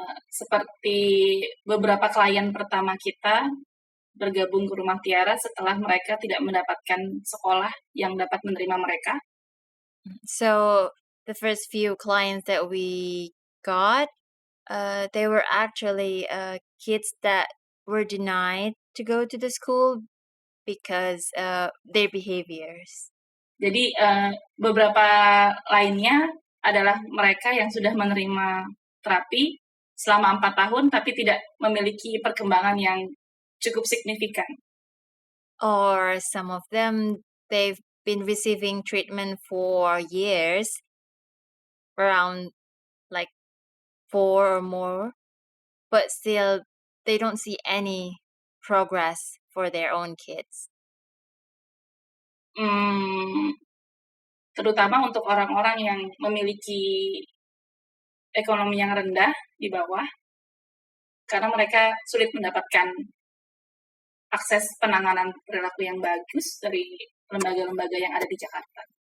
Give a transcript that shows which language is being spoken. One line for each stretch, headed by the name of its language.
Indonesian: Seperti beberapa klien pertama kita bergabung ke Rumah Tiara setelah mereka tidak mendapatkan sekolah yang dapat menerima mereka.
English: So the first few clients that we got, they were actually kids that were denied to go to the school because their behaviors.
Indonesian: Jadi beberapa lainnya adalah mereka yang sudah menerima terapi selama 4 tahun tapi tidak memiliki perkembangan yang cukup signifikan.
English: Or some of them, they've been receiving treatment for years, around like 4 or more, but still they don't see any progress for their own kids.
Indonesian: Terutama untuk orang-orang yang memiliki ekonomi yang rendah di bawah, karena mereka sulit mendapatkan akses penanganan perilaku yang bagus dari lembaga-lembaga yang ada di Jakarta.